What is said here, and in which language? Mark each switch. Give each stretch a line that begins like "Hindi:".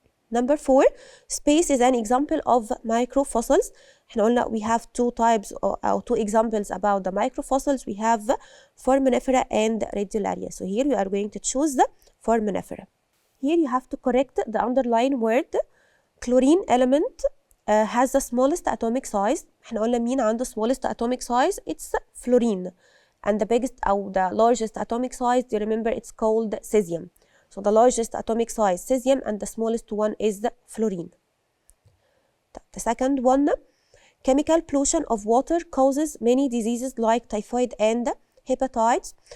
English: Number 4, space is an example of microfossils.
Arabic: احنا قلنا
English: we have 2 types or 2 examples about the microfossils. We have foraminifera and radiolaria. So here we are going to choose the foraminifera. Here you have to correct the underlying word. Chlorine element has the smallest atomic size.
Arabic: احنا قلنا مين عنده smallest atomic size?
English: It's fluorine. And the biggest or the largest atomic size, do you remember, it's called cesium. So the largest atomic size cesium and the smallest one is fluorine. The second one, chemical pollution of water causes many diseases like typhoid and hepatitis.